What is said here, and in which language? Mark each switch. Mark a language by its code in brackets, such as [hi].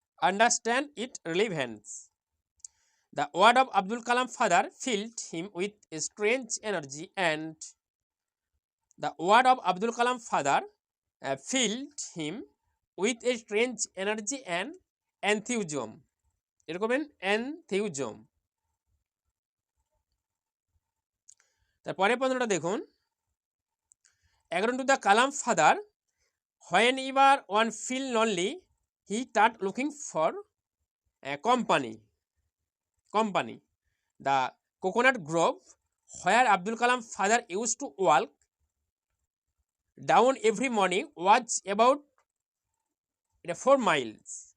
[en] Understand its relevance. The word of Abdul Kalam father filled him with a strange energy and the word of Abdul Kalam father filled him with a strange energy and enthusiasm. [bn] এরকম enthusiasm। তারপরে প্রশ্নটা দেখুন, [en] according to the Kalam father, whenever one feel lonely, he start looking for a company. The coconut grove where Abdul Kalam father used to walk down every morning was about 4 miles.